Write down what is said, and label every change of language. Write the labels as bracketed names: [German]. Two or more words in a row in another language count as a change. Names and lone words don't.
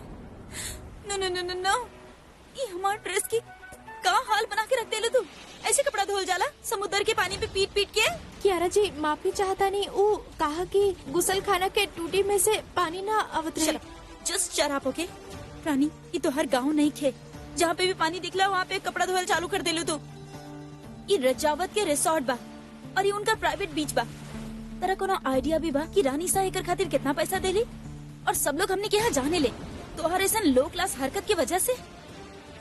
[English] no no no no no, [Bhojpuri] ये हमारे ड्रेस की का हाल बना के रख दे लो तू। ऐसे कपड़ा धोल जाला समुद्र के पानी पे पीट पीट के। कियारा जी माफी चाहता नहीं, वो कहा कि गुसल खाना के टूटी में से पानी ना आवत रहे। [English] just shut up okay [Bhojpuri] रानी, ये तो हर गाँव नहीं खे, जहाँ पे भी पानी दिखला वहाँ पे कपड़ा धोल चालू कर दे लो तू। ये रजावत के रिसोर्ट बा और ये उनका प्राइवेट बीच बा। तेरा कोनो आइडिया भी बा कि रानी सा एकर खातिर कितना पैसा देली? और सब लोग हमने के यहाँ जाने ले तो हर ऐसा [English] low class [Bhojpuri] हरकत की वजह से।